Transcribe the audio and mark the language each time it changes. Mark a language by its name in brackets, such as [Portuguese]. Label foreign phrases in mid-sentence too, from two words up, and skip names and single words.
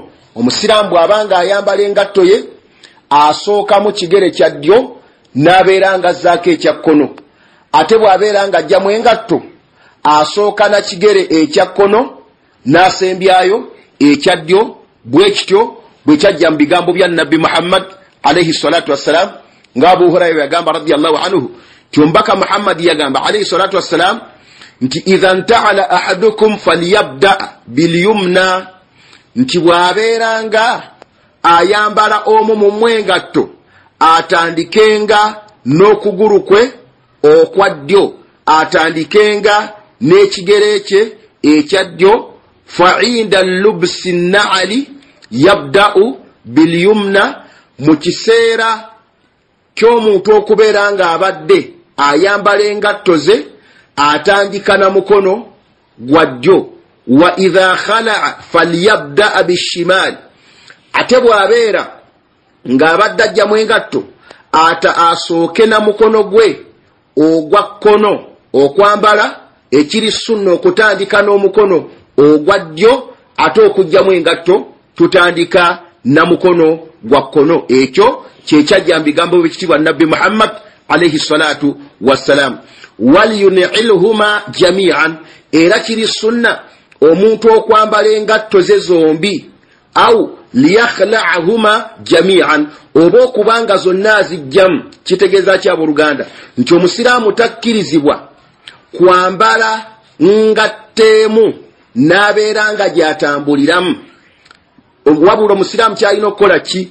[Ganda] Omusiraamu bw'abanga ayambala engatto ye asooka mu kigere kya ddyo n'abeera ng'azzaako ekya kkono, ate bw'abeera ng'ajjamu engatto asooka na kigere ekya kkono n'asembyayo ekya ddyo. Bwe kityo bwe kyajja mu bigambo bya Nabbi Muhammad [Arabic] عليه الصلاة والسلام, [Ganda] nga Abu Hurayra yagamba [Arabic] رضي الله عنه [Ganda] ti omubaka Muhammad yagamba [Arabic] عليه الصلاة والسلام [Ganda] nti [Arabic] إذا انتعل أحدكم فليبدأ باليمنى, [Ganda] nti bw'abeeranga ayambala omu mu mwengatto atandikenga n'okuguru kwe okwa ddyo, atandikenga n'ekigere kye ekya ddyo. [Arabic] فعند لبس النعل يبدأ باليمنى, [Ganda] mu kiseera ky'omuntu okubeera nga abadde ayambala engatto ze atandika na mukono gwa ddyo. [Arabic] وإذا خلع فليبدأ بالشمال, [Ganda] ate bw'abeera ng'abadde ajjamu engatto asooke na mukono gwe ogwa kkono okwambala, ekiri sunna okutandika n'omukono ogwa ddyo, ate okujjamu engatto tutandika na mukono gwa kkono. Ekyo kyekyajja mu bigambo by'ekitiibwa Nabbi Muhammad [Arabic] عليه الصلاة والسلام. وليُنعلهما جميعًا, [Ganda] era kiri sunna omuntu okwambala engatto ze zombi, [Arabic] أو ليخلعهما جميعًا, [Ganda] oba okubanga zonna azijjamu. Kitegeeza ki abooluganda nti omusiraamu takkirizibwa kwambala ngatteemu n'abeera nga gy'atambuliramu, wabula omusiraamu kyalina okukola ki?